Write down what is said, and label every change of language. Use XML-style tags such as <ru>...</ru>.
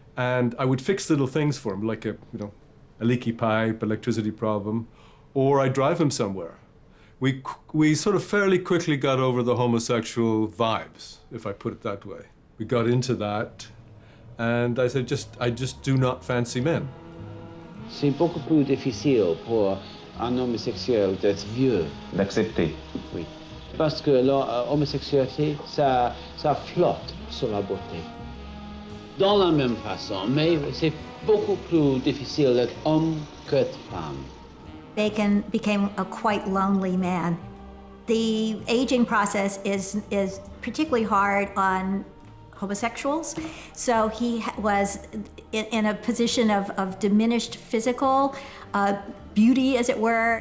<en>And I would fix little things for him, like a leaky pipe, electricity problem, or I'd drive him somewhere. We sort of fairly quickly got over the homosexual vibes, if I put it that way. We got into that, and I said, I just do not fancy men.</en> <fr>C'est beaucoup plus difficile pour un homosexuel d'être vieux. D'accepter. Oui. Parce que l'homosexualité, ça flotte sur la beauté. Dans la même façon, mais c'est beaucoup plus difficile d'être homme qu'être femme.</fr> <en>Bacon became a quite lonely man. The aging process is particularly hard on homosexuals, so he was in a position of diminished physical beauty, as it were.</en>